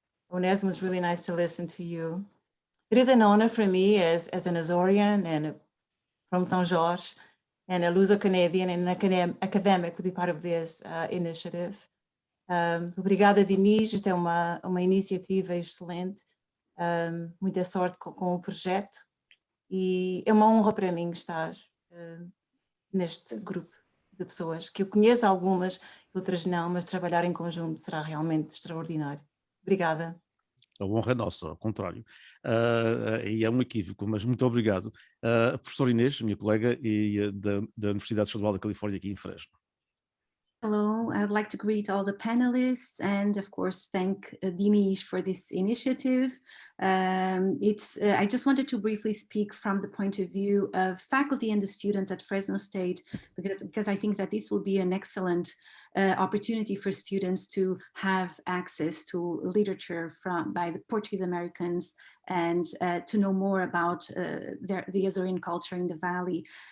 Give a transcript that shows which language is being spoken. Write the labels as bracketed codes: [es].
[en] Onésimo, it's really nice to listen to you. It is an honor for me as an Azorian and from São Jorge and a Luso-Canadian and an academic to be part of this initiative. [pt] Obrigada, Dinesh. Esta é uma iniciativa excelente. Muita sorte com o projeto. E é uma honra para mim estar neste grupo de pessoas, que eu conheço algumas, outras não, mas trabalhar em conjunto será realmente extraordinário. Obrigada. A honra é nossa, ao contrário. E é um equívoco, mas muito obrigado. A professora Inês, minha colega, e da Universidade Estadual da Califórnia aqui em Fresno. [en] Hello, I would like to greet all the panelists and of course thank Dinesh for this initiative. I just wanted to briefly speak from the point of view of faculty and the students at Fresno State, because I think that this will be an excellent opportunity for students to have access to literature by the Portuguese Americans and to know more about the Azorian culture in the Valley.